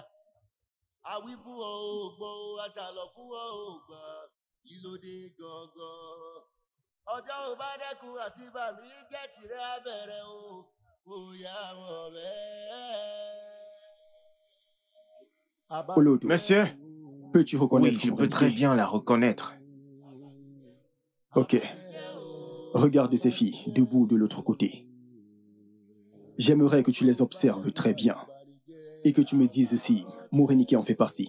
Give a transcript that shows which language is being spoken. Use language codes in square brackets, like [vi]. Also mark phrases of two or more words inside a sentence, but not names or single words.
[yo] Àwí fún ọ ò gbọ́, aṣàlọ̀ fún ọ ò gbà. Kí ló dé gangan? Ọjọ́ ò bá dẹ́kun àti ìbànújẹ́ tìrẹ abẹ̀rẹ̀ o, kò yá wọn bẹ́ẹ̀. Olodo, [fr] Monsieur? peux-tu reconnaître Oui, je peux très bien la reconnaître. Ok. Regarde ces filles, debout de l'autre côté. J'aimerais que tu les observes très bien. Et que tu me dises si Morenike en fait partie.